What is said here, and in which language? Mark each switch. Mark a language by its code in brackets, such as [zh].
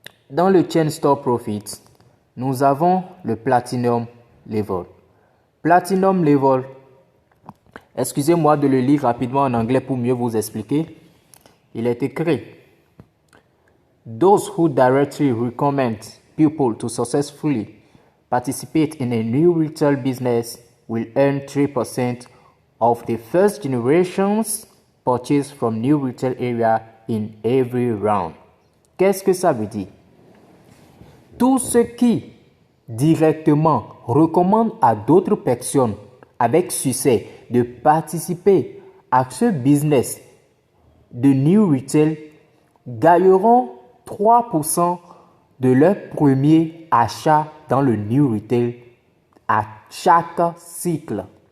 [fr] Dans le Chain Store Profit, nous avons le Platinum Level. Platinum Level, excusez-moi de le lire rapidement en anglais pour mieux vous expliquer. Il est écrit: [en] Those who directly recommend people to successfully participate in a new retail business will earn 3% of the first generation's purchase from new retail area in every round. [fr] Qu'est-ce que ça veut dire? Tous ceux qui directement recommandent à d'autres personnes avec succès de participer à ce business de New Retail gagneront 3% de leur premier achat dans le New Retail à chaque cycle.